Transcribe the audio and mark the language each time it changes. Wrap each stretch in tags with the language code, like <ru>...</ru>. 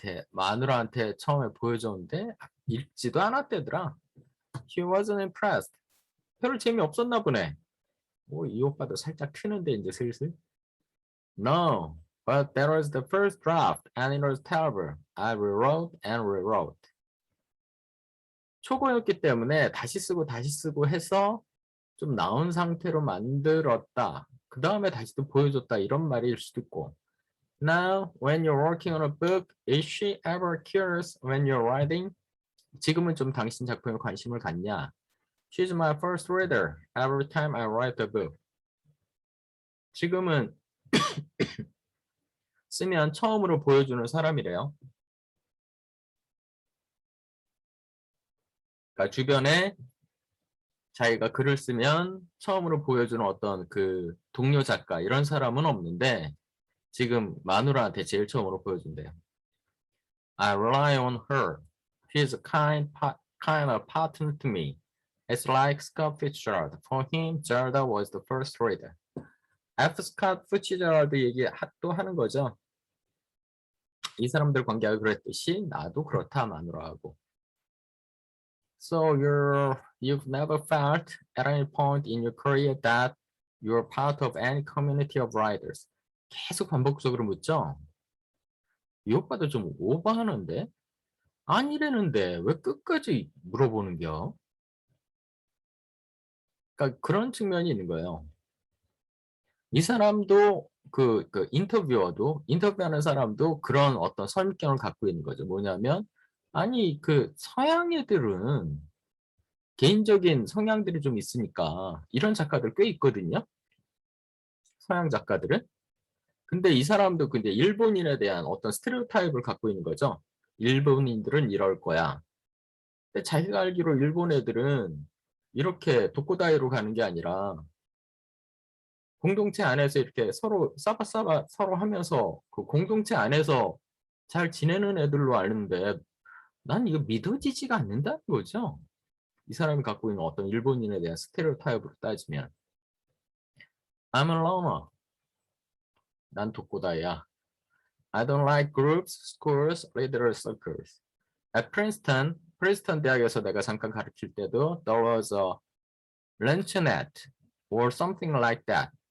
<ko>마누라한테 처음에 보여줬는데 읽지도 않았대더라.</ko> <en>She wasn't impressed.</en> <ko>별로 재미없었나 보네. 이 오빠도 살짝 트는데 이제 슬슬.</ko> <en>No, but that was the first draft and it was terrible. I rewrote and rewrote.</en> <ko>초보였기 때문에 다시 쓰고 해서 좀 나은 상태로 만들었다. 그 다음에 다시 또 보여줬다 이런 말일 수도 있고.</ko> <en>Now, when you're working on a book, is she ever curious when you're writing?</en> <ko>지금은 좀 당신 작품에 관심을 갖냐?</ko> <en>She's my first reader every time I write a book.</en> <ko>지금은 쓰면 처음으로 보여주는 사람이래요. 그러니까 주변에 자기가 글을 쓰면 처음으로 보여주는 어떤 그 동료 작가 이런 사람은 없는데 지금 마누라한테 제일 처음으로 보여준대요.</ko> <en>I rely on her. She's a kind of partner to me. It's like Scott Fitzgerald. For him, Zelda was the first reader. F.</en> <ko>Scott Fitzgerald 얘기 또 하는 거죠. 이 사람들 관계가 그랬듯이 나도 그렇다 마누라하고.</ko> <en>So you've never felt at any point in your career that you're part of any community of writers.</en> <ko>계속 반복적으로 묻죠. 이 오빠도 좀 오버하는데? 아니라는데 왜 끝까지 물어보는겨? 그러니까 그런 측면이 있는 거예요. 이 사람도 그 인터뷰어도 인터뷰하는 사람도 그런 어떤 선입견을 갖고 있는 거죠. 뭐냐면 아니 그 서양 애들은 개인적인 성향들이 좀 있으니까 이런 작가들 꽤 있거든요. 서양 작가들은. 근데 이 사람도 근데 일본인에 대한 어떤 스테레오타입을 갖고 있는 거죠. 일본인들은 이럴 거야. 근데 자기가 알기로 일본 애들은 이렇게 독고다이로 가는 게 아니라 공동체 안에서 이렇게 서로 싸바싸바 서로 하면서 그 공동체 안에서 잘 지내는 애들로 아는데 난 이거 믿어지지가 않는다는 거죠. 이 사람이 갖고 있는 어떤 일본인에 대한 스테레오타입으로 따지면</ko> <en>I'm a loner.</en> <ko>난 독고다이야.</ko> <en>I don't like groups, schools, leader circles. At Princeton,</en> <ko>프린스턴 대학에서 내가 잠깐 가르칠 때도</ko> <en>there was a luncheonette or something like that.</en>